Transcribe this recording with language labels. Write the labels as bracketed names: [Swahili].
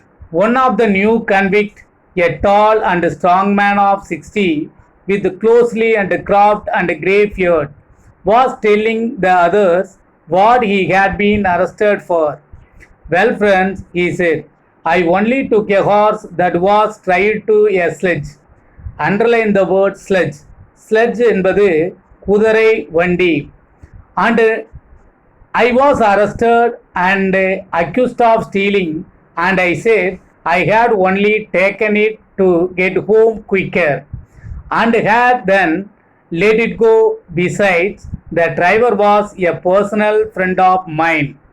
[English] One of the new convicts, a tall and strong man of 60, with closely and cropped and grey beard, was telling the others what he had been arrested for. Well, friends, he said, I only took a horse that was tied to a sledge. Underline the word sledge. [Tamil] Sledge என்பது குதிரை வண்டி. [English] And I was arrested and accused of stealing, and I said I had only taken it to get home quicker and had then let it go. Besides, the driver was a personal friend of mine.